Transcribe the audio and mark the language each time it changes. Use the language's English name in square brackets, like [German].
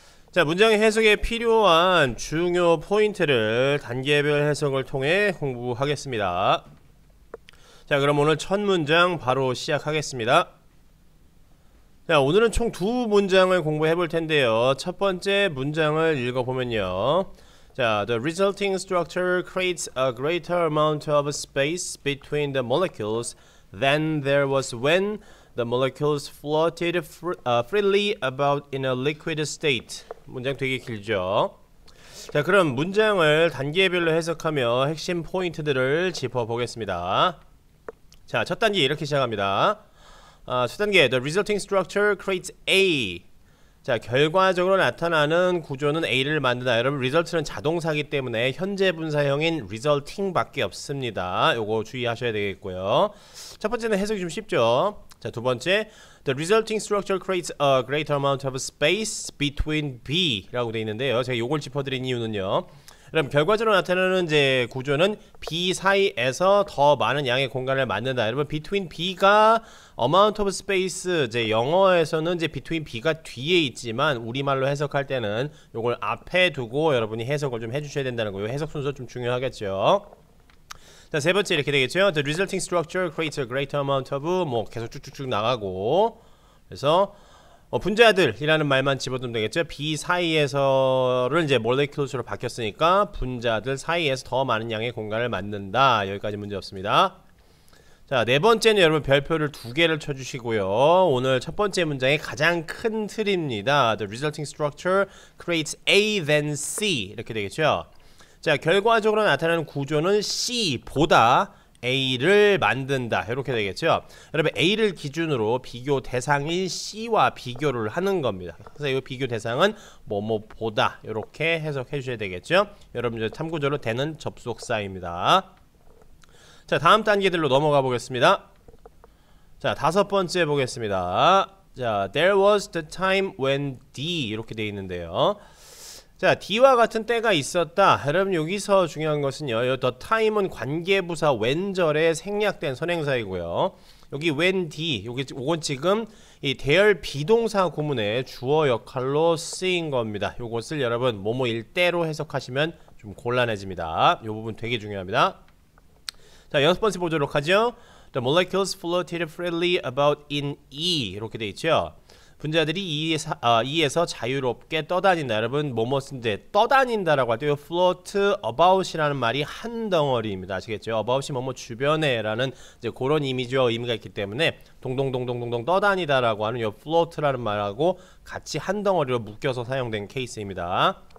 [Korean] 자, 문장의 해석에 필요한 중요 포인트를 단계별 해석을 통해 공부하겠습니다. 자, 그럼 오늘 첫 문장 바로 시작하겠습니다. 자, 오늘은 총 두 문장을 공부해 볼 텐데요. 첫 번째 문장을 읽어보면요. [English] 자, the resulting structure creates a greater amount of space between the molecules than there was when the molecules floated freely about in a liquid state. [Korean] 문장 되게 길죠? 자, 그럼 문장을 단계별로 해석하며 핵심 포인트들을 짚어보겠습니다. 자, 첫 단계 이렇게 시작합니다. 첫 단계, [English] the resulting structure creates A. [Korean] 자, 결과적으로 나타나는 구조는 A를 만든다. 여러분, result는 자동사기 때문에 현재 분사형인 resulting 밖에 없습니다. 요거 주의하셔야 되겠고요. 첫 번째는 해석이 좀 쉽죠. [English] 자, 두 번째, the resulting structure creates a greater amount of space between B [Korean] 라고 되어 있는데요. 제가 요걸 짚어드린 이유는요. 그럼 결과적으로 나타나는 이제 구조는 B 사이에서 더 많은 양의 공간을 만든다. 여러분, between B가 amount of space, 이제 영어에서는 이제 between B가 뒤에 있지만 우리말로 해석할 때는 요걸 앞에 두고 여러분이 해석을 좀 해주셔야 된다는 거예요. 해석 순서 좀 중요하겠죠. 자, 세 번째 이렇게 되겠죠. [English] The resulting structure creates a greater amount of [Korean] 뭐 계속 쭉쭉쭉 나가고, 그래서 분자들이라는 말만 집어두면 되겠죠. B 사이에서를 이제 molecules로 바뀌었으니까 분자들 사이에서 더 많은 양의 공간을 만든다. 여기까지 문제 없습니다. 자, 네 번째는 여러분 별표를 두 개를 쳐주시고요. 오늘 첫 번째 문장의 가장 큰 틀입니다. [English] The resulting structure creates A then C 이렇게 되겠죠. [Korean] 자, 결과적으로 나타나는 구조는 C보다 A를 만든다. 이렇게 되겠죠. 여러분, A를 기준으로 비교 대상인 C와 비교를 하는 겁니다. 그래서 이 비교 대상은 뭐뭐보다 이렇게 해석해 주셔야 되겠죠. 여러분, 참고적으로 되는 접속사입니다. 자, 다음 단계들로 넘어가 보겠습니다. 자, 다섯 번째 보겠습니다. [English] 자, there was the time when D 이렇게 되어 있는데요. [Korean] 자, D와 같은 때가 있었다. 여러분, 여기서 중요한 것은요, the time은 관계부사 when절에 생략된 선행사이고요. 여기 when D, 요건 지금 이 대열 비동사 구문의 주어 역할로 쓰인 겁니다. 요것을 여러분 뭐뭐일 때로 해석하시면 좀 곤란해집니다. 요 부분 되게 중요합니다. 자, 여섯 번째 보도록 하죠. [English] The molecules floated freely about in E 이렇게 돼 있죠. [Korean] 분자들이 E에서 자유롭게 떠다닌다. 여러분, 뭐뭐인데 떠다닌다라고 할 때 float about이라는 말이 한 덩어리입니다. 아시겠죠? about이 뭐뭐 주변에라는 이제 그런 이미지와 의미가 있기 때문에 동동동동동동 떠다니다라고 하는 이 float라는 말하고 같이 한 덩어리로 묶여서 사용된 케이스입니다.